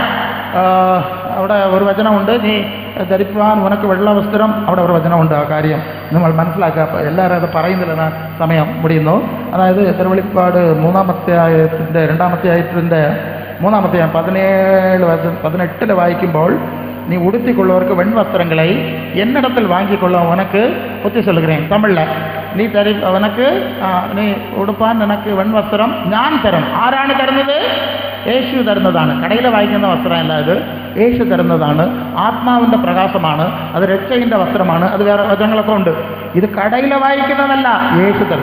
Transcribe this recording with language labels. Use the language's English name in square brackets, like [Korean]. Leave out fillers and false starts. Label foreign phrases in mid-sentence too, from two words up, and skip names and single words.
[Malayalam] അവിടെ ഒരു വചനമുണ്ട്, നീ ധരിപ്പാൻ ഉനക്ക് വെള്ള വസ്ത്രം. അവിടെ ഒരു വചനമുണ്ട്, ആ കാര്യം നമ്മൾ മനസ്സിലാക്കുക. എല്ലാവരും അത് പറയുന്നില്ല, സമയം മുടിയുന്നു. അതായത് തിരുവെളിപ്പാട് 3-ാമത്തെ ആയത്തിൻ്റെ 2-ാമത്തെ ആയത്തിൻ്റെ 3-ാമത്തെ 17-18 വായിക്കുമ്പോൾ, [Tamil] நீ உடுத்திக்கொள்வதற்கு வெண் வஸ்திரங்களை என்னிடத்தில் வாங்கிக்கொள்ள உனக்கு புத்தி சொல்லுகிறேன். [Malayalam] தமிழில் നീ അവനക്ക് നീ ഉടുപ്പാൻ നിനക്ക് വെൺ വസ്ത്രം ഞാൻ തരും. ആരാണ് തരുന്നത്? യേശു തരുന്നതാണ്. കടയിൽ വായിക്കുന്ന വസ്ത്രമല്ല, ഇത് യേശു തരുന്നതാണ്. ആത്മാവിൻ്റെ പ്രകാശമാണ്, അത് രക്ഷയിൻ്റെ വസ്ത്രമാണ്. അത് വേറെ വചനങ്ങളൊക്കെ ഉണ്ട്. ഇത് കടയിൽ വായിക്കുന്നതല്ല, യേശു തരും.